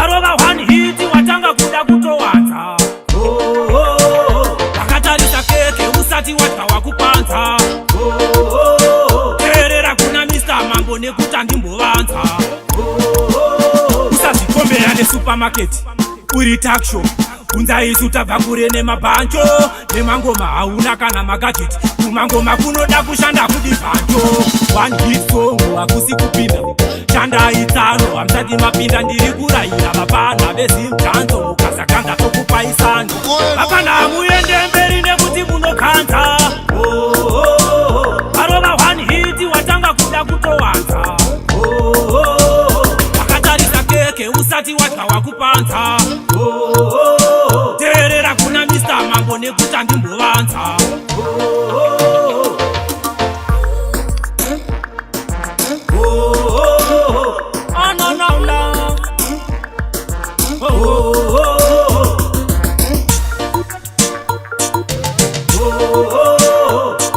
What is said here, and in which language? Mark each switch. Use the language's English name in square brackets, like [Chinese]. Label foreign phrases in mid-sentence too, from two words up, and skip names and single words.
[Shona] Arova [English] one hit, [Shona] watanga kuda kutowanza. Oh, oh, oh, oh. Vakatarisa keke, usati wadya wakupanza. Oh, oh, oh, oh. Teerera kuna Mister Mambo nekuti handimbovanza. Oh, oh, oh, oh. Usazvikombera nesupermarket, uri [English] talk show. [Shona] Kunza isu tabva kure nemabhanjo, nemangoma hauna kana magadget. Kumangoma kunoda kushanda kudi bhanjo. [English] One hit song, [Shona] hakusi kupinda. Shanda itsano, hamsati mapinda, ndiri kurayira vapana vezimtanzo. Mukasakanza tokupai sano. Vapana hamuende mberi nekuti munokanza. Oh, oh, oh, oh. Varova [English] one hit, [Shona] watanga kuda kutowanza. Oh, oh, oh, oh. Wakatarisa keke, usati wadya wakupanza. Oh, oh, oh. Teerera kuna Mister Mambo nekuti andimbovanza. Oh, oh, oh. Oh, oh, oh. Ah, no, no, no. Oh, oh, oh. Oh, oh, oh.